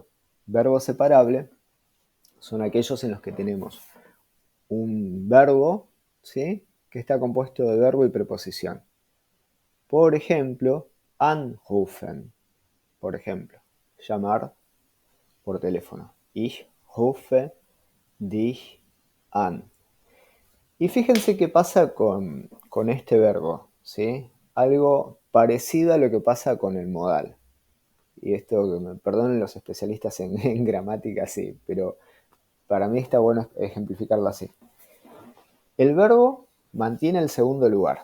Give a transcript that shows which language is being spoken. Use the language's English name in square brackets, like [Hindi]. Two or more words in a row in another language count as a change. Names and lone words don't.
[Spanish] Verbo separable son aquellos en los que tenemos un verbo, ¿sí?, que está compuesto de verbo y preposición. Por ejemplo, anrufen. Por ejemplo, llamar por teléfono. [German] Ich rufe dich an. [Spanish] Y fíjense qué pasa con este verbo, ¿sí? Algo parecido a lo que pasa con el modal. Y esto, que me perdonen los especialistas en gramática, sí, pero para mí está bueno ejemplificarlo así. El verbo mantiene el segundo lugar.